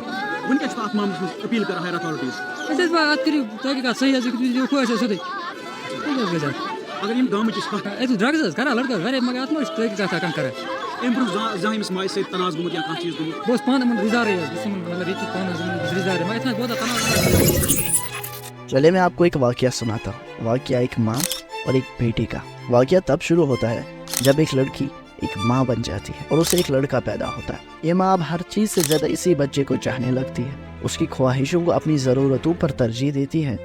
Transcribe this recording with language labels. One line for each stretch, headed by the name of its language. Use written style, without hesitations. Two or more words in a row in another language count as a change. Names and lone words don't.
Kashmiri: وٕنۍ کیٛاہ چھُ اَتھ معاملَس منٛز أپیٖل کران
English: higher authorities
Kashmiri: أسۍ ٲسۍ اَتھ کٔرِو تحقیٖقات صحیح حظ دیٖو کھوٚو اَسہِ سیوٚدُے اگر یِم گامٕچ أسۍ کَتھ أسۍ اوس ڈرٛگٕز حظ کران لٔڑکہٕ واریاہ مگر اَتھ ما چھِ تحقیٖقات کانٛہہ کران اَمہِ برونٛہہ زانٛہہ أمِس ماجہِ سۭتۍ تناز گوٚمُت یا کانٛہہ چیٖز گوٚمُت بہٕ اوسُس پانہٕ یِمن گُزارٕے حظ بہٕ چھُس یِمن مطلب ییٚتہِ پانہٕ حظ بہٕ چھُس گُزارٕے مگر اِتنا بہت تناز.
Urdu: چلے میں آپ کو ایک واقعہ سناتا ہوں. واقعہ ایک ماں اور ایک بیٹی کا. واقعہ تب شروع ہوتا ہے جب ایک لڑکی ایک ماں بن جاتی ہے اور اسے ایک لڑکا پیدا ہوتا ہے. یہ ماں اب ہر چیز سے زیادہ اسی بچے کو چاہنے لگتی ہے. اس کی خواہشوں کو اپنی ضرورتوں پر ترجیح دیتی ہے.